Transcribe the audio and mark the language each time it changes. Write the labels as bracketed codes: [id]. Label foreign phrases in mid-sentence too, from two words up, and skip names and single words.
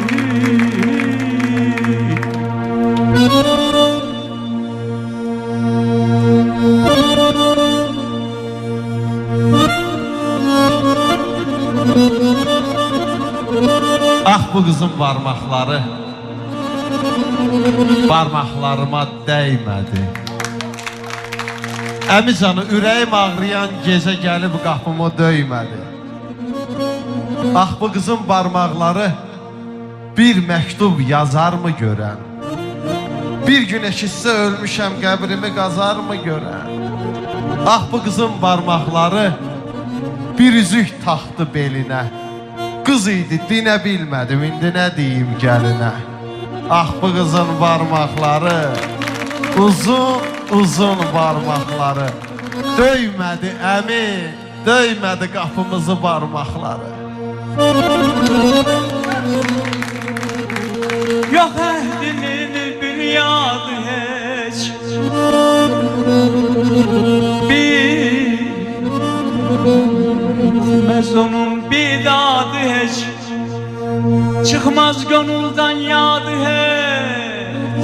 [tr] Ah bu kızın parmakları parmaklarıma değmedi. [az] Əmi canı ürəyim ağrıyan gecə gəlib qapımı döymədi. Ah bu [tr] kızın parmakları [az] bir məktub yazar mı görən? Bir gün eşitsə ölmüşəm qəbrimi qazar mı görən? Ah bu [tr] kızın parmakları [az] bir üzük taxtı belinə. Qız idi dinə bilmədim, indi nə deyim gəlinə? Ah bu [tr] kızın parmakları uzun uzun parmakları [az] döymədi əmi, döymədi qapımızı parmakları. [tr] Yok ehdinin bünyadı hiç, bitmez onun bidadı hiç, çıkmaz gönülden yadı hiç.